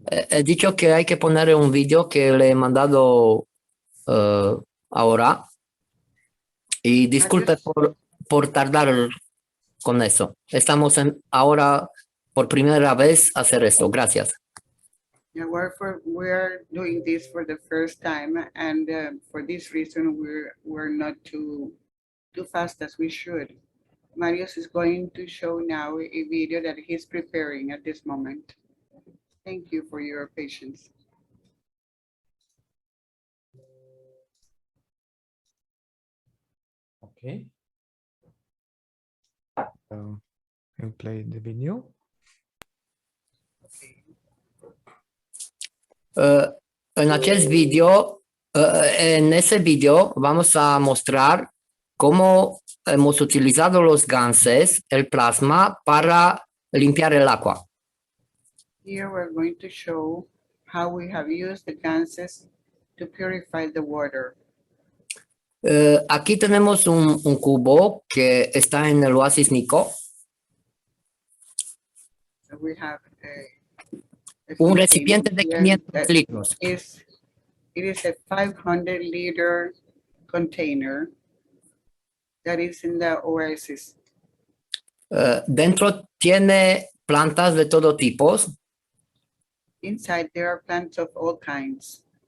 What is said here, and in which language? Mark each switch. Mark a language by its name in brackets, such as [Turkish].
[Spanish] He dicho que hay que poner un video que le he mandado ahora. Y disculpe por tardar con eso. Estamos ahora por primera vez a hacer esto. Gracias. [English] yeah, we're doing this for the first time, and for this reason, we're not too fast as we should. Marius is going to show now a video that he's preparing at this moment. Thank you for your patience. Okay. I'll play the video. [Spanish] En ese video vamos a mostrar cómo hemos utilizado los ganses, el plasma, para limpiar el agua. [English] Here we're going to show how we have used the ganses to purify the water. [Spanish] Aquí tenemos un cubo que está en el oasis Nico. [English] So we have [Spanish] Un recipiente de 500 litros. [English] It is a 500-liter container that is in the oasis. [Spanish] Dentro tiene plantas de todo tipo. [English] Inside there are plants of all kinds.